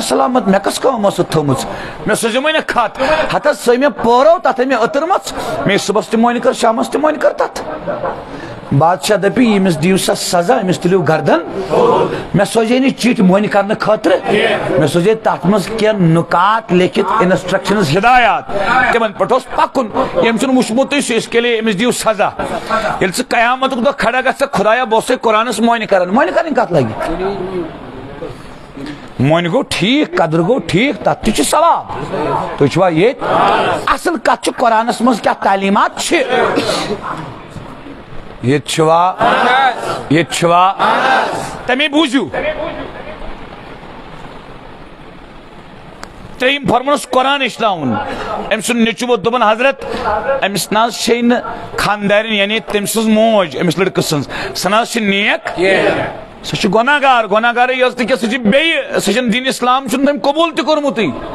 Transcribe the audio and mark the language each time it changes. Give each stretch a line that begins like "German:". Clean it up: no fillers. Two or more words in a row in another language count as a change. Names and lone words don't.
Kashmiri: سلامت مےٚ کۄس کٲم ٲسٕتھ تھٲومٕژ مےٚ سوٗزِو نہ خط ہتھ حظ سۄے مےٚ پٲرو تتھ مےٚ عطر مژ مے صُبحس تہِ مۄنہِ کٔر شامس تہِ مۄنہِ کٔر تتھ بادشاہ دپہِ ییٚمِس دِیِو سا سزا أمِس تُلِو گردن مےٚ سوزے نہٕ چِٹھۍ مۄنہِ کرنہٕ خٲطرٕ مےٚ سوزے تتھ منٛز کینٛہہ نُکات لیکھِتھ انسٹرکشنز ہدایات تِمن پٮ۪ٹھ اوس پکُن ییٚمۍ چھُنہٕ وٕچھمُتٕے سُہ
Urdu: اس کے لیے
Kashmiri: أمِس دِیِو سزا ییٚلہِ ژٕ قیامتُک دۄہ کھڑا گژھکھ خۄدایا بہٕ اوسَے قرآنس مۄنہِ کران مۄنہِ کرٕنۍ کتھ لگہِ مۄنہِ گوٚو ٹھیٖک قدر گوٚو ٹھیٖک تتھ تہِ چھُ ثواب تُہۍ چھُوا ییٚتہِ اصل کتھ چھِ قرآنس منٛز کیٛاہ تعلیٖمات چھِ ییٚتہِ چھُوا تمے بوٗزِو ترٛیٚیِم فرمونس قرآن ہیٚچھناوُن أمۍ سُنٛد نیٚچوٗ ووت دوٚپُن حضرت أمِس نہ حظ چھے نہٕ خاندارِنۍ یعنی تٔمۍ سٕنٛز موج أمِس لڑکہٕ سٕنٛز سۄ نہ حظ چھِ نیک سۄ چھِ گۄناہ گارٕے یٲژ نہٕ کینٛہہ سۄ چھِ بیٚیہِ سۄ چھنہٕ دین اسلام چھُنہٕ تٔمۍ قبوٗل تہِ کوٚرمُتٕے